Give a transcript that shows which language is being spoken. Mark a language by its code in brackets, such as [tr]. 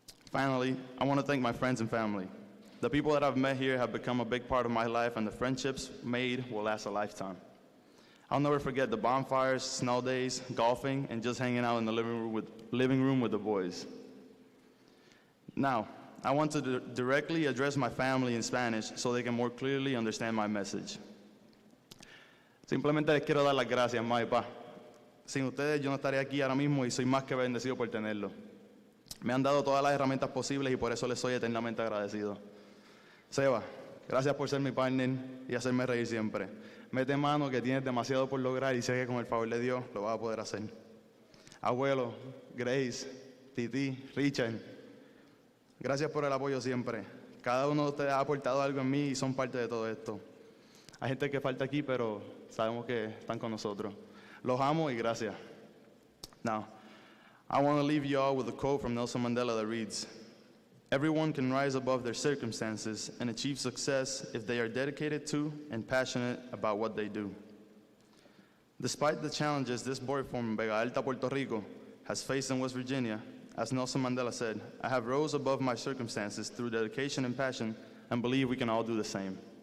[en] Finally, I want to thank my friends and family. The people that I've met here have become a big part of my life, and the friendships made will last a lifetime. I'll never forget the bonfires, snow days, golfing, and just hanging out in the living room with the boys. Now, I want to directly address my family in Spanish so they can more clearly understand my message. [es] Simplemente les quiero dar las gracias, mamá y papá. Sin ustedes yo no estaría aquí ahora mismo y soy más que bendecido por tenerlo. Me han dado todas las herramientas posibles y por eso les soy eternamente agradecido. Seba, gracias por ser mi partner y hacerme reír siempre. Mete mano que tienes demasiado por lograr y sé que con el favor de Dios lo vas a poder hacer. Abuelo, Grace, Titi, Richard, gracias por el apoyo siempre. Cada uno de ustedes ha aportado algo en mí y son parte de todo esto. Hay gente que falta aquí, pero sabemos que están con nosotros. Los amo y gracias. [en] Now, I want to leave you all with a quote from Nelson Mandela that reads, "Everyone can rise above their circumstances and achieve success if they are dedicated to and passionate about what they do." Despite the challenges this boy from Vega Alta, Puerto Rico has faced in West Virginia, as Nelson Mandela said, "I have rose above my circumstances through dedication and passion and believe we can all do the same.